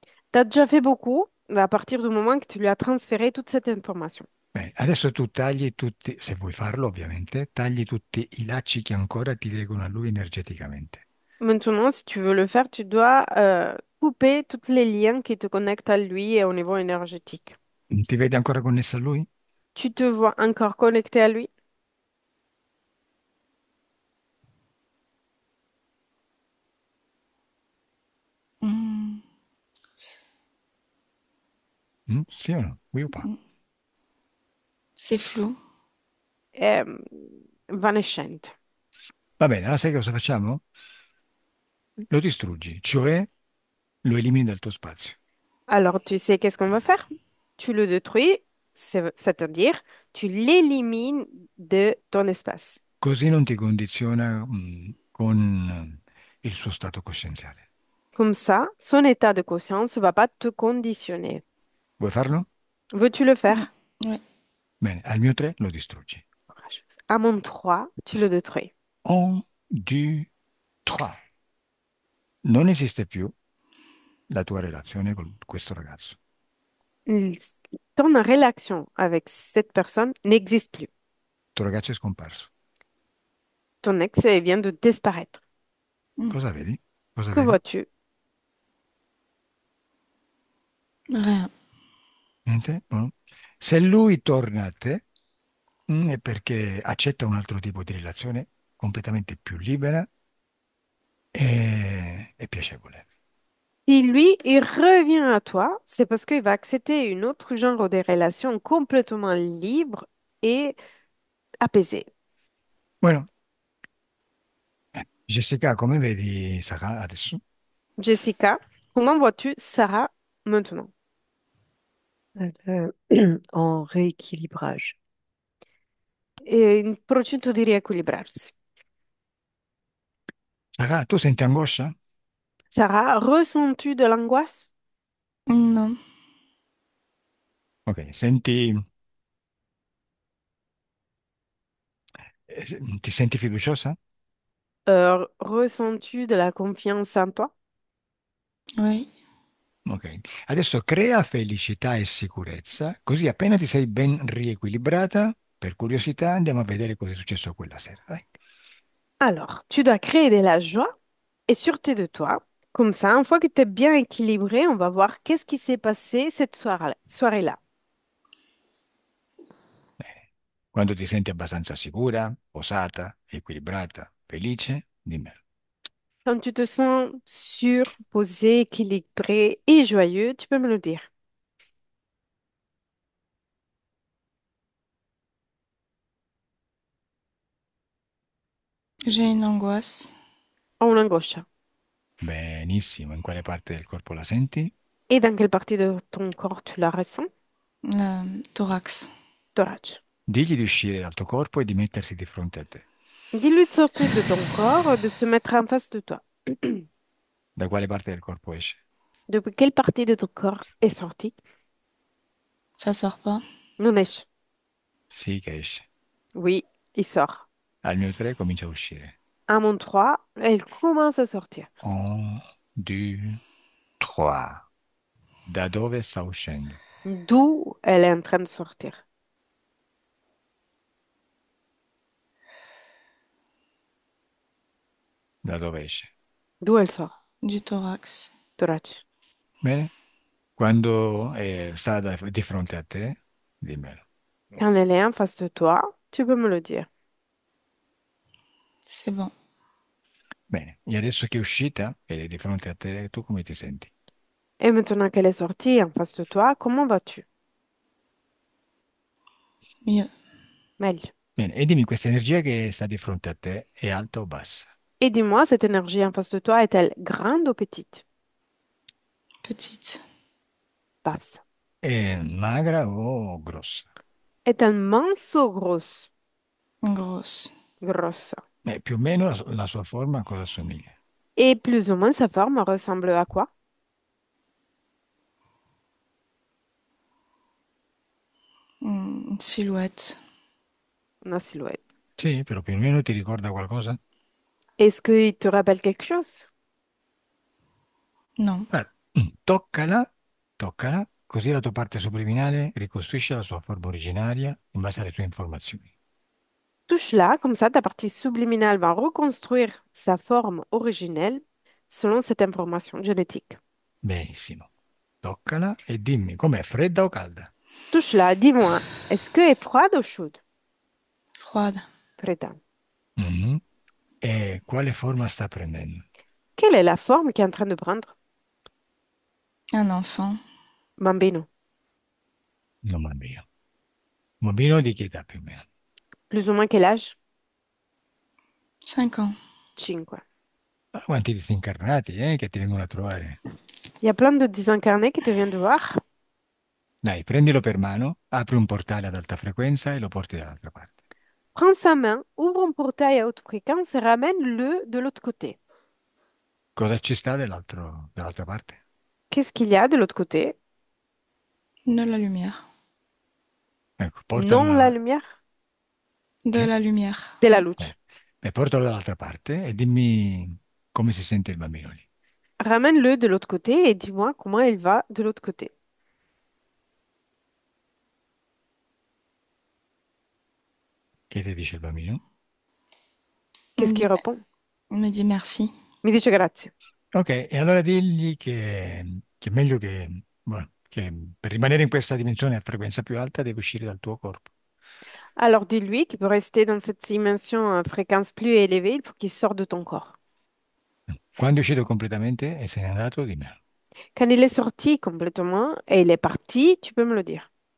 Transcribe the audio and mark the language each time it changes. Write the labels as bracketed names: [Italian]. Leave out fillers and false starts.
[French] Tu as déjà fait beaucoup à partir du moment que tu lui as transféré toute cette information. [Italian] Bene, adesso tu tagli tutti, se vuoi farlo ovviamente, tagli tutti i lacci che ancora ti legano a lui energeticamente. [French] Maintenant, si tu veux le faire, tu dois couper tous les liens qui te connectent à lui et au niveau énergétique. [Italian] Ti vedi ancora connesso a lui? [French] Tu te vois encore connecté à lui? Mm. [Italian] Sì o no? [French] Oui o pas? C'est flou. [Italian] Evanescente. Va bene, allora sai cosa facciamo? Lo distruggi, cioè lo elimini dal tuo spazio. [French] Alors, tu sais qu'est-ce qu'on va faire? Tu le détruis, c'est-à-dire tu l'élimines de ton espace. [Italian] Così non ti condiziona, con il suo stato coscienziale. [French] Comme ça, son état de conscience ne va pas te conditionner. [Italian] Vuoi farlo? [French] Veux-tu le Mm. faire? Ouais. [Italian] Bene, al mio 3 lo distruggi. [French] Courageuse. À mon 3, tu le détruis. [Italian] 1, 2, 3. Non esiste più la tua relazione con questo ragazzo. [French] Il- Ton relation avec cette personne n'existe plus. [Italian] Tuo ragazzo è scomparso. [French] Ton ex vient de disparaître. Mm. [Italian] Cosa vedi? Cosa [French] Que [Italian] vedi? [French] vois-tu? Rien. [Italian] Niente? Buono. Se lui torna a te, è perché accetta un altro tipo di relazione completamente più libera e piacevole. [French] Si lui, il revient à toi, c'est parce qu'il va accepter une autre genre de relation complètement libre et apaisée. [Italian] Bueno, Jessica, come vedi Sara adesso? [French] Jessica, comment vois-tu Sarah maintenant? En rééquilibrage. [Italian] In procinto di riequilibrarsi. Sara, tu senti angoscia? [French] Sarah, ressens-tu de l'angoisse? Non. [Italian] Ok, senti, ti senti fiduciosa? [French] Ressens-tu de la confiance en toi? Oui. [Italian] Ok, adesso crea felicità e sicurezza, così appena ti sei ben riequilibrata, per curiosità andiamo a vedere cosa è successo quella sera, dai. [French] Alors, tu dois créer de la joie et sûreté de toi. Comme ça, une fois que tu es bien équilibré, on va voir qu'est-ce qui s'est passé cette soirée-là. [Italian] Bene. Quando ti senti abbastanza sicura, posata, equilibrata, felice, dimmelo. [French] Quand tu te sens sûr, posé, équilibré et joyeux, tu peux me le dire. J'ai une angoisse. [Italian] Ho un'angoscia. Benissimo, in quale parte del corpo la senti? [French] Et dans quelle partie de ton corps tu la ressens? Thorax. Thorax. [Italian] Digli di uscire dal tuo corpo e di mettersi di fronte a te. [French] Dis-lui de sortir de ton corps, de se mettre en face de toi. [Italian] Da quale parte del corpo esce? [French] Depuis quelle partie de ton corps est sortie? Ça sort pas. [Italian] Non esce. Sì che esce. [French] Oui, il sort. [Italian] Al mio 3 comincia a uscire. [French] À mon 3, elle commence à sortir. [Italian] 1, 2, 3. Da dove sta uscendo? [French] D'où elle est en train de sortir. [Italian] Da dove esce? [French] D'où elle sort. Du thorax. Thorax. [Italian] Bene? Quando sta di fronte a te, dimmelo. [French] Quand elle est en face de toi, tu peux me le dire. C'est bon. [Italian] Bene, e adesso che è uscita ed è di fronte a te, tu come ti senti? [French] Et maintenant qu'elle est sortie en face de toi, comment vas-tu? Mieux. [Italian] Meglio. Bene, e dimmi, questa energia che sta di fronte a te è alta o bassa? [French] Et dis-moi, cette énergie en face de toi est-elle grande ou petite? Petite. Basse. [Italian] È magra o grossa? [French] Est-elle mince ou grosse? Grosse. Grosse. [Italian] Più o meno la sua forma a cosa assomiglia? [French] Et plus ou moins sa forme ressemble à quoi? Une silhouette. [Italian] Una silhouette. Sì, però più o meno ti ricorda qualcosa? [French] Est-ce qu'il te rappelle quelque chose? Non. [Italian] Guarda, toccala, toccala, così la tua parte subliminale ricostruisce la sua forma originaria in base alle tue informazioni. [French] Touche-la, comme ça ta partie subliminale va reconstruire sa forme originelle selon cette information génétique. [Italian] Benissimo. Toccala e dimmi com'è, fredda o calda? [French] Touche-la, dis-moi, est-ce qu'elle est froide ou chaude? Froide. [Italian] Fredda. Mhm. E quale forma sta prendendo? [French] Quelle est la forme qui est en train de prendre? Un enfant. [Italian] Bambino. Un bambino. Un bambino di che età più o meno? [French] Plus ou moins quel âge? 5 ans. 5. [Italian] Ah, quanti disincarnati, che ti vengono a trovare? [French] Il y a plein de désincarnés qui te viennent de voir. [Italian] Dai, prendilo per mano, apri un portale ad alta frequenza e lo porti dall'altra parte. [French] Prends sa main, ouvre un portail à haute fréquence et ramène-le de l'autre côté. [Italian] Cosa ci sta dall'altra parte? [French] Qu'est-ce qu'il y a de l'autre côté? De la lumière. [Italian] Ecco, [French] Non la lumière? De eh? la lumière. De la [Italian] luce. Portalo dall'altra parte e dimmi come si sente il bambino lì. [French] Ramène-le de l'autre côté et dis-moi comment il va de l'autre côté. [Italian] Che ti dice il bambino? [French] Il me Qu'est-ce qu'il dit, répond? il me dit merci. [Italian] Mi dice grazie. Ok, e allora digli che è meglio bueno, che per rimanere in questa dimensione a frequenza più alta devi uscire dal tuo corpo. [French] Alors dis-lui qu'il peut rester dans cette dimension à fréquence plus élevée, il faut qu'il sorte de ton corps. [Italian] Quando è uscito completamente e se n'è andato, dimmelo. [French] Quand il est sorti complètement et il est parti, tu peux me le dire.